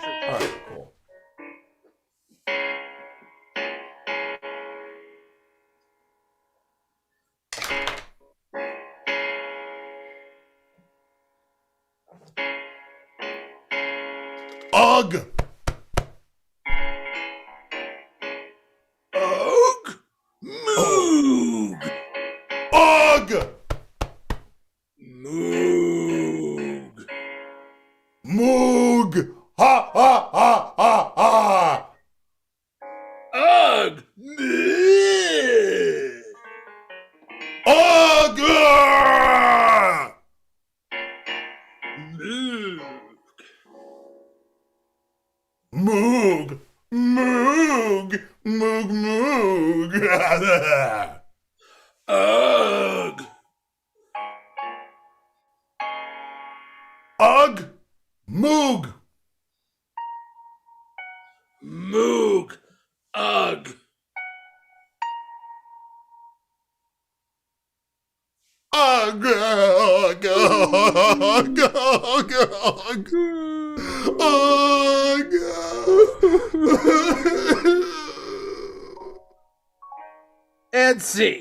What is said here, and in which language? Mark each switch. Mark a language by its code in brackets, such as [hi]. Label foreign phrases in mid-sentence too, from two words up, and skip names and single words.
[en] All right, cool. Ugh. Ugh! Moog! Ugh. Moog! Moog. Ha ha ha ha ha. Ugh! Bleh! Ugh. Moog! Moog. Moog. Moog. Moog. Ugh! Ugh. Moog. Moog! Ugh! Ugh. Ugh. Ugh. Ugh. And C.